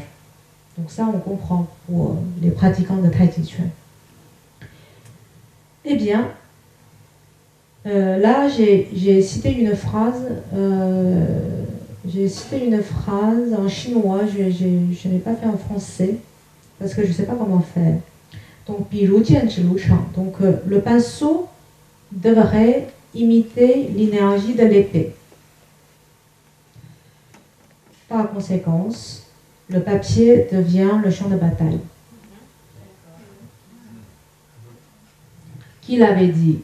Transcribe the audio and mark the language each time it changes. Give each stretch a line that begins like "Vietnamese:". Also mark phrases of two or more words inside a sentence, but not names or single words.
French: Donc ça, on comprend pour les pratiquants de Tai Chi Chuan. Eh bien, là, j'ai cité une phrase en chinois, je n'ai pas fait en français, parce que je ne sais pas comment faire. Donc,
Chinese: 比如剑指如常.
French: Donc, le pinceau devrait imiter l'énergie de l'épée. Par conséquent, le papier devient le champ de bataille. Qui l'avait dit?